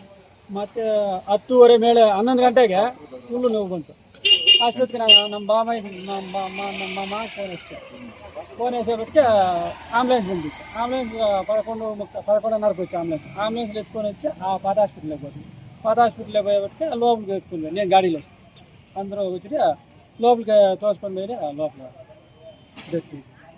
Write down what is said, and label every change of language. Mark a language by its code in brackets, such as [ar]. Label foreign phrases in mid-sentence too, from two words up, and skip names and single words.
[kn] ಮತ್ತು 10:30 ಮೇಲೆ 11 ಗಂಟೆಗೆ ಫುಲ್ಲು ನೋವು ಬಂತು. ಅಷ್ಟೊತ್ತಿಗೆ ನಮ್ಮ ಮಾಮ ಫೋನ್ ಹಚ್ಚಿಬಿಟ್ಟು ಆಂಬುಲೆನ್ಸ್ ಬಂದಿತ್ತು. ಆಂಬುಲೆನ್ಸ್ ಪಡ್ಕೊಂಡೋಗಿ ಆಂಬುಲೆನ್ಸ್ ಎತ್ಕೊಂಡು వచ్చి ಆ ಪಾತ ಹಾಸ್ಪಿಟ್ಲಿಗೆ ಹೋದ್ವಿ. [te] పాత హాస్పిటల్కి పోయేబట్టి లోపలికి ఎత్తుకుంది, నేను గాడిలో అందరూ వచ్చి లోపలికి తోసుకొని పోయి లోపల డెత్.